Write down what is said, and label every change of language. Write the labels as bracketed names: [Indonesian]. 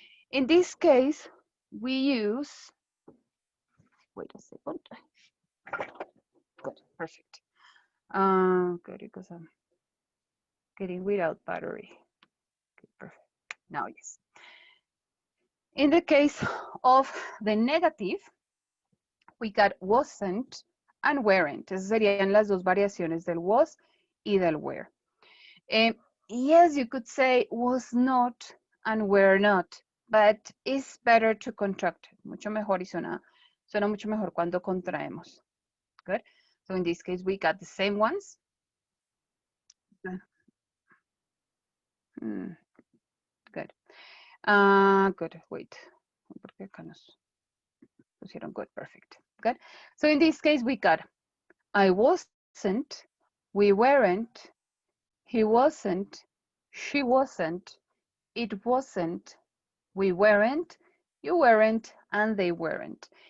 [English] In this case, we use, wait a second. Good, perfect. Good, because I'm getting without battery. Okay, perfect. Now, yes. In the case of the negative, we got wasn't and weren't. [Spanish] Esas serían las dos variaciones del was y del were. [English] Yes, you could say was not and were not, but it's better to contract. [Spanish] Mucho mejor y suena mucho mejor cuando contraemos. [English] Good. So in this case, we got the same ones. Good. Good. Wait. [Spanish] Porque acá nos pusieron [English] good. Perfect. Good. So in this case, we got I wasn't, we weren't, he wasn't, she wasn't, it wasn't, we weren't, you weren't, and they weren't.